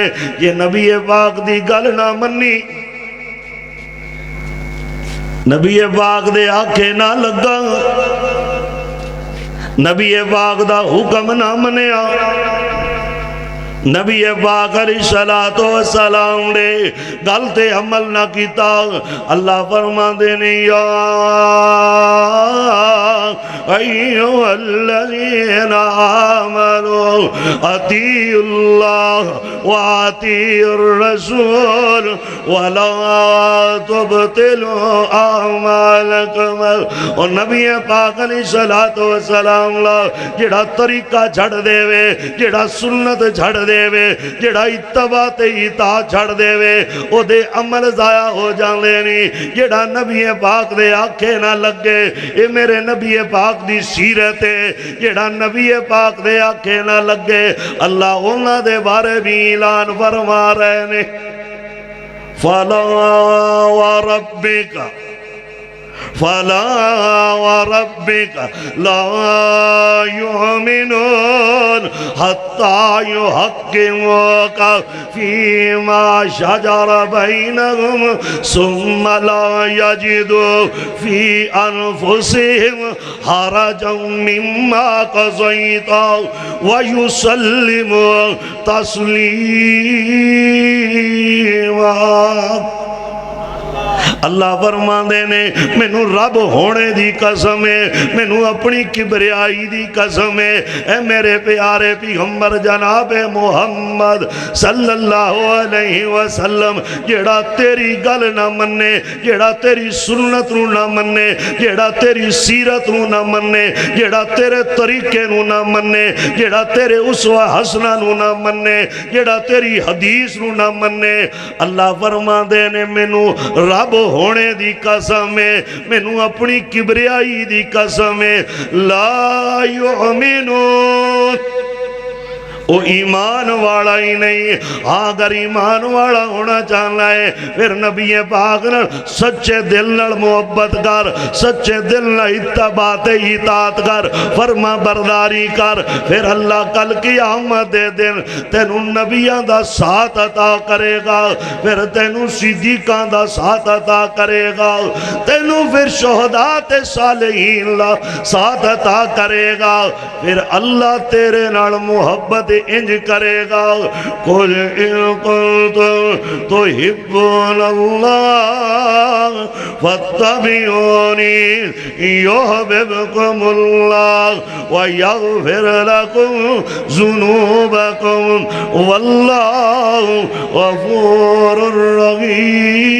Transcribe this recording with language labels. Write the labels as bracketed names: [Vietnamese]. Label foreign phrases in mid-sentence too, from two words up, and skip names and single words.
[Punjabi] یہ نبی پاک دی گل نہ منی، نبی پاک دے آنکھیں نہ لگا، نبی پاک دا حکم نہ منیا، نبی پاک [Arabic] علیہ الصلوۃ والسلام [Punjabi] نے گل تے عمل نہ کیتا اللہ فرماندے نے [Arabic] یا ایھا الذین آمنوا اطیعوا اللہ واطیعوا الرسول ولا تبطلوا اعمالکم۔ [Punjabi] اور نبی پاک [Arabic] علیہ الصلوۃ والسلام [Punjabi] جڑا طریقہ چھڑ دے وے، جڑا سنت چھڑ دے وے، جڑا اتباع تے اطاعت چھڑ دے وے، او دے عمل ضائع ہو جاندے نہیں۔ جڑا نبی پاک دے آکھے نہ لگے، اے میرے نبی پاک دی سیرت ہے، جڑا نبی پاک دے آکھے نہ لگے، اللہ انہاں دے بارے بھی اعلان فرما رہے نے [Arabic] فَلَا وَرَبِّكَ فَلَا وَرَبِّكَ لَا يُؤْمِنُونَ حَتَّى يُحَكِّمُوكَ فِيمَا شَجَرَ بَيْنَهُمْ ثُمَّ لَا يَجِدُوا فِي أَنفُسِهِمْ حَرَجًا مِّمَّا قَضَيْتَ وَيُسَلِّمُوا تَسْلِيمًا۔ [Punjabi] اللہ فرماندے نے مینوں رب ہونے دی قسم ہے، مینوں اپنی کبریائی دی قسم ہے، اے میرے پیارے پیغمبر جناب [Arabic] محمد صلی اللہ علیہ وسلم، [Punjabi] جیڑا تیری گل نہ منے، جیڑا تیری سنت نو نہ منے، جیڑا تیری سیرت نو نہ منے، جیڑا تیرے طریقے نو نہ منے، جیڑا تیرے اسوہ حسنہ نو نہ منے، جیڑا تیری حدیث نو نہ منے، اللہ فرماندے نے مینوں رب ہونے دی قسم ہے، مینوں اپنی کبریائی دی قسم ہے، [Arabic] لا یؤمنون، [Urdu] وہ ایمان والا ہی نہیں۔ [Punjabi] ہاں اگر ایمان والا ہونا چاہنا ہے پھر نبی پاک نال سچے دل نال محبت کر، سچے دل نال اتباع تے اطاعت کر، فرما برداری کر، پھر اللہ کل قیامت دے دن تینوں نبیاں دا ساتھ عطا کرے گا، پھر تینوں صدیقاں دا ساتھ عطا کرے گا، تینوں پھر شہداء تے صالحین دا ساتھ عطا کرے گا، پھر اللہ تیرے نال محبت انج کرے گا [Arabic] قل ان کنتم تحبون اللہ فاتبعونی یحببکم اللہ ویغفر لکم ذنوبکم واللہ غفور رحیم۔